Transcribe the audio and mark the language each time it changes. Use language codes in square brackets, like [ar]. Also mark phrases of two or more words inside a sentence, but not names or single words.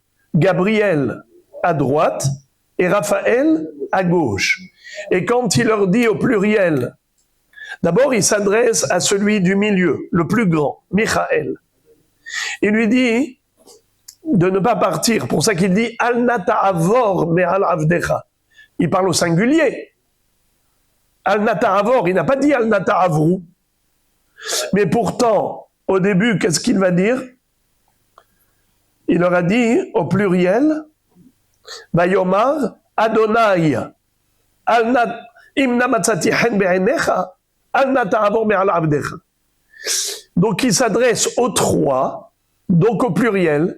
[fr] Gabriel à droite et Raphaël à gauche. Et quand il leur dit au pluriel, d'abord il s'adresse à celui du milieu, le plus grand, Michaël. Il lui dit de ne pas partir. Pour ça qu'il dit [he] אל נא תעבור מעל עבדך. [fr] Il parle au singulier. [he] אל נא תעבור, [fr] il n'a pas dit [he] אל נא תעברו. [fr] Mais pourtant, au début, qu'est-ce qu'il va dire? Il leur a dit au pluriel [he] ויאמר אדני [fr] donc il s'adresse aux trois, donc au pluriel.